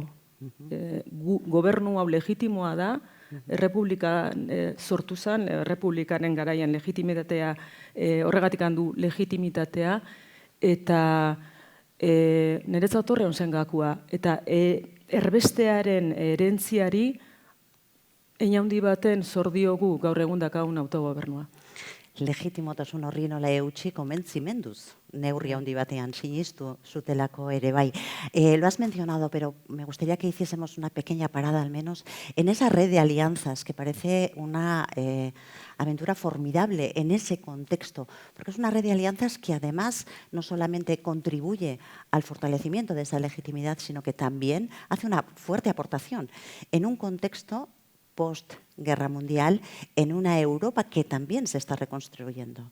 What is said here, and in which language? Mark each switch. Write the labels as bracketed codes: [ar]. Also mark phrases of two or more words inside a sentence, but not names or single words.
[eu] Gobernu hau legitimoa da, errepublika sortu zen, errepublikaren garaian legitimitatea, horregatik handu legitimitatea, eta niretzat horre zen gakua. Eta erbestearen erentziari, hein handi baten zor diogu gaur egun dakagun autogobernua. Legitimotasun horri nola eutxi konbentzimenduz, neurri handi batean sinistu zutelako ere bai. [es] Lo has mencionado, pero me gustaría que hiciésemos una pequeña parada al menos en esa red de alianzas que parece una aventura formidable en ese contexto, porque es una red de alianzas que además no solamente contribuye al fortalecimiento de esa legitimidad, sino que también hace una fuerte aportación en un contexto post-guerra mundial, en una Europa que también se está reconstruyendo.